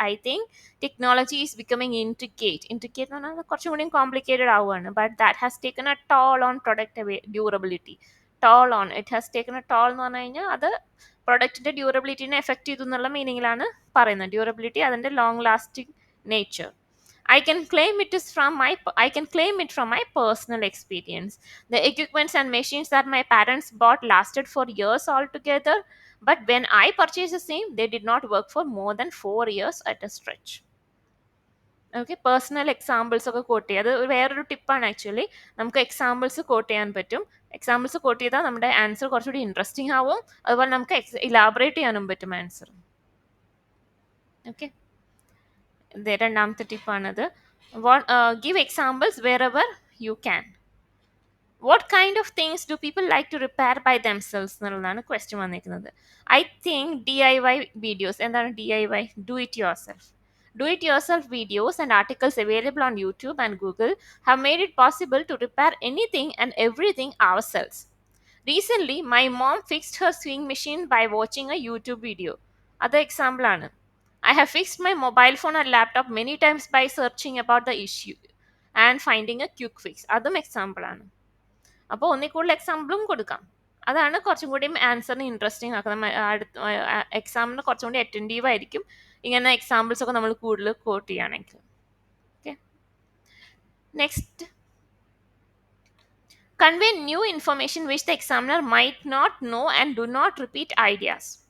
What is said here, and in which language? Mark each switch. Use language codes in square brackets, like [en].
[en] I think technology is becoming intricate [ml] എന്ന് പറഞ്ഞാൽ കുറച്ചും കൂടിയും കോംപ്ലിക്കേറ്റഡ് ആവുകയാണ്. [en] But that has taken a toll on product durability. It has taken a toll [ml] എന്ന് പറഞ്ഞു കഴിഞ്ഞാൽ അത് പ്രൊഡക്റ്റിന്റെ ഡ്യൂറബിലിറ്റിനെ എഫക്ട് ചെയ്തു എന്നുള്ള മീനിങ്ങിലാണ് പറയുന്നത്. ഡ്യൂറബിലിറ്റി, അതിന്റെ long lasting nature. [en] I can claim it from my personal experience. The equipments and machines that my parents bought lasted for years altogether, but when I purchased the same, they did not work for more than 4 years at a stretch. [ml] Okay, personal examples ഒക്കെ coat ചെയ്യുക. അത് വേറൊരു ടിപ്പാണ് actually. നമുക്ക് examples coat ചെയ്യാൻ പറ്റും. Examples coat ചെയ്താൽ നമ്മുടെ ആൻസർ കുറച്ചുകൂടി ഇൻട്രസ്റ്റിംഗ് ആവും. അതുപോലെ നമുക്ക് ഇലാബറേറ്റ് ചെയ്യാനും പറ്റും ആൻസർ. ഓക്കെ, രണ്ടാമത്തെ ടിപ്പാണത്. [en] Give examples wherever you can. What kind of things do people like to repair by themselves [ml] എന്നുള്ളതാണ് ക്വസ്റ്റ്യൻ വന്നിരിക്കുന്നത്. [en] I think DIY videos. [ml] എന്താണ് DIY? [en] Do it yourself. Do it yourself videos and articles available on YouTube and Google have made it possible to repair anything and everything ourselves. Recently, my mom fixed her sewing machine by watching a YouTube video. Other example ആണ്. I have fixed my mobile phone and laptop many times by searching about the issue and finding a quick fix. [ml] അതും example ആണ്. അപ്പോൾ ഒന്നിൽ കൂടുതൽ എക്സാമ്പിളും കൊടുക്കാം. അതാണ് കുറച്ചും കൂടി ആൻസറിന് ഇൻട്രസ്റ്റിംഗ് ആക്കുന്നത്. എക്സാമിന് കുറച്ചും കൂടി അറ്റൻറ്റീവ് ആയിരിക്കും ഇങ്ങനെ എക്സാമ്പിൾസ് ഒക്കെ നമ്മൾ കൂടുതൽ കോട്ട് ചെയ്യുകയാണെങ്കിൽ. [en] Okay, next, convey new information which the examiner might not know and do not repeat ideas.